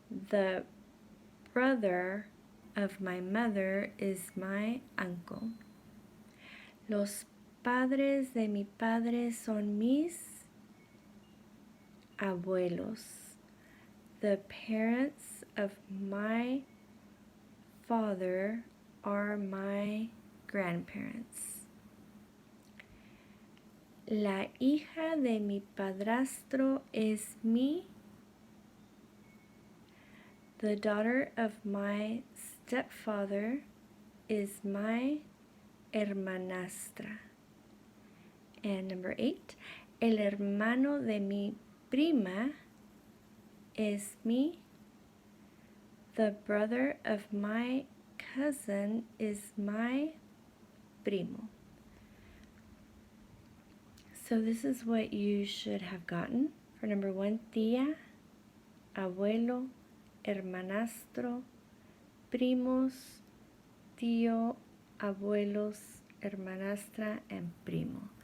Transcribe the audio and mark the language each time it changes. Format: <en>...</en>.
<en>The brother of my mother is my uncle.</en> <es>Los padres de mi padre son mis abuelos.</es> <en>The parents of my father are my grandparents.</en> <es>La hija de mi padrastro es mi.</es> <en>The daughter of my stepfather is my hermanastra.</en> <es>And number 8, el hermano de mi prima es mi.</es> <en>The brother of my cousin is my primo. So this is what you should have gotten for number 1, tía, abuelo, hermanastro, primos, tío, abuelos, hermanastra, and primo.</en>